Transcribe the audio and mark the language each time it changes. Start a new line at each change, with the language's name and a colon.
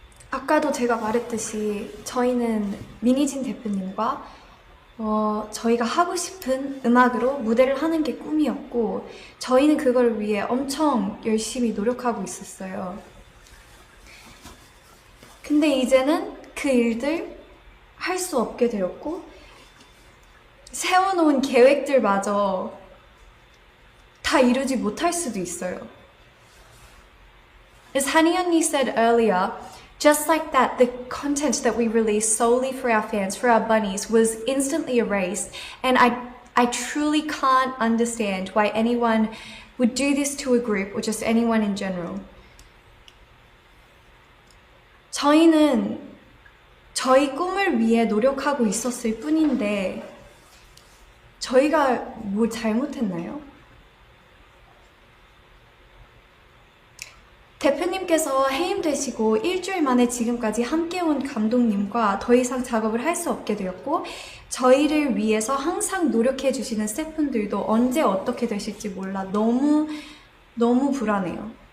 Korean: 아까도 제가 말했듯이 저희는 미니진 대표님과 저희가 하고 싶은 음악으로 무대를 하는 게 꿈이었고 저희는 그걸 위해 엄청 열심히 노력하고 있었어요. 근데 이제는 그 일들 할 수 없게 되었고 세워놓은 계획들마저 다 이루지 못할 수도 있어요.
English: As Hani 언니 said earlier, just like that, the content that we released solely for our fans, for our bunnies, was instantly erased. And I truly can't understand why anyone would do this to a group or just anyone in general.
Korean: 저희는 저희 꿈을 위해 노력하고 있었을 뿐인데 저희가 뭐 잘못했나요? 대표님께서 해임되시고 일주일 만에 지금까지 함께 온 감독님과 더 이상 작업을 할 수 없게 되었고 저희를 위해서 항상 노력해 주시는 스태프분들도 언제 어떻게 되실지 몰라 너무 불안해요.